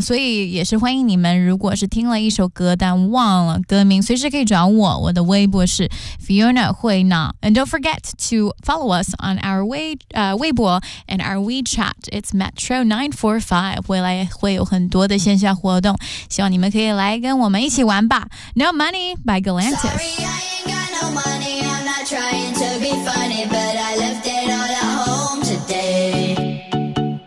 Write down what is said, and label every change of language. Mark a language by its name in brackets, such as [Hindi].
[Chinese] 所以也是欢迎你们，如果是听了一首歌但忘了歌名，随时可以转我，我的微博是 Fiona 惠娜。 [English] And don't forget to follow us on our Weibo and our WeChat. It's Metro 945. [Chinese] 未来会有很多的线下活动，希望你们可以来跟我们一起玩吧。 [English] No Money by Galantis. Sorry, I ain't got no money. I'm not trying to be funny, but I left it all at home today.